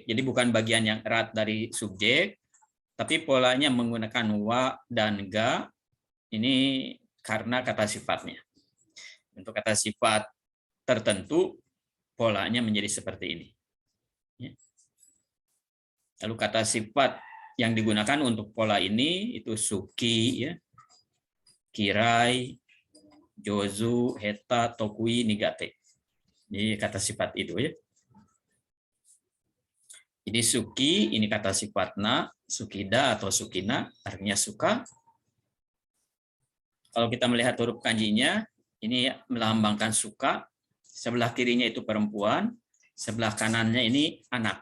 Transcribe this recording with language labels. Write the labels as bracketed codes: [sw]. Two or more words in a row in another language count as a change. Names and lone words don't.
[id] Jadi bukan bagian yang erat dari subjek, tapi polanya menggunakan wa dan ga ini karena kata sifatnya. Untuk kata sifat tertentu polanya menjadi seperti ini. Lalu kata sifat yang digunakan untuk pola ini itu suki, ya, [ja] 嫌い、上手、下手、得意、苦手. [id] Jadi kata sifat itu ya. Jadi suki ini kata sifatna, sukida atau sukina artinya suka. Kalau kita melihat huruf kanjinya, ini melambangkan suka. Sebelah kirinya itu perempuan, sebelah kanannya ini anak.